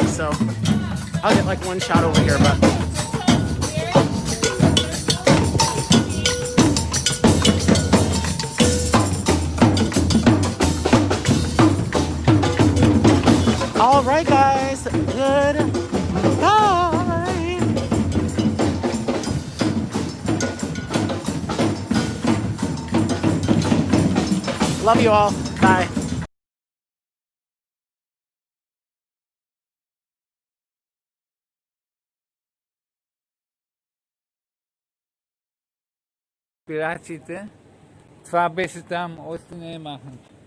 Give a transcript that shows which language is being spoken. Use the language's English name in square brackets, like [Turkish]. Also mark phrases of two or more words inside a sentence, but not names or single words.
[English] So I'll get like one shot over here, but all right, guys. Good. Bye. Love you all. Bye. [Bulgarian] Пираците, това беше там, още не е махнато.